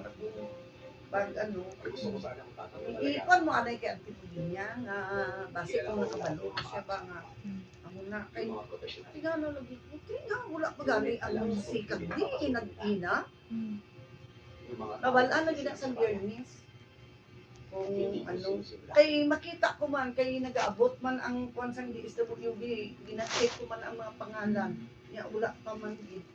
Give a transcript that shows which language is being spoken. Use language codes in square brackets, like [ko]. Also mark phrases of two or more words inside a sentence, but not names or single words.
[hil] Para kung pag ano, iikon mo anay kay Auntie niya nga base kung nakabalo siya ba nga ako na kay tingnan na lagi ko tingnan wala pa gani ang sikag di inag-ina kawalan na gina sa biyernes kung ano kay makita ko man kay nagaabot man ang kwan sang DSWD gina-check ko man ang mga pangalan ya wala pa man gid